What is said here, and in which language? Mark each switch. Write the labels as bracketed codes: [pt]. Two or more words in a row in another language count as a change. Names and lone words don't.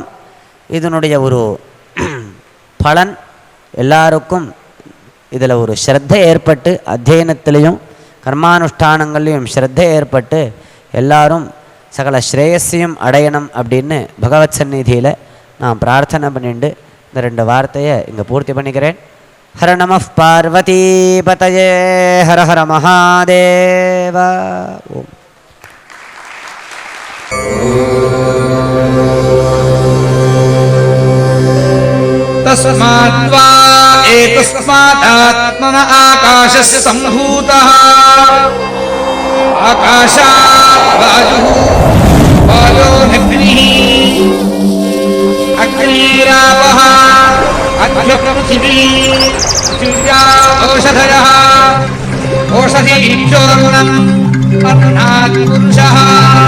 [ta] இதனுடைய ஒரு பலன் எல்லாருக்கும் இதில் ஒரு ஸ்ரத்தை ஏற்பட்டு, அத்தியனத்திலையும் கர்மானுஷ்டானங்கள்லையும் ஸ்ரத்தை ஏற்பட்டு எல்லாரும் சகல ஸ்ரேயஸையும் அடையணும் அப்படின்னு பகவத் சந்நிதியில் நான் பிரார்த்தனை பண்ணிட்டு இந்த 2 வார்த்தையை இங்கே பூர்த்தி பண்ணிக்கிறேன். [sa] हर नमः पार्वती पतये हर हर महादेव. ஓம். तस्माद्वा एतस्मादात्मन आकाशस्य सम्भूतः आकाशात् वायुः वायोरग्निः अग्निरापः अद्य पृथिवी पृथिव्या ओषधयः ओषधीभ्योऽन्नम् अन्नात् पुरुषः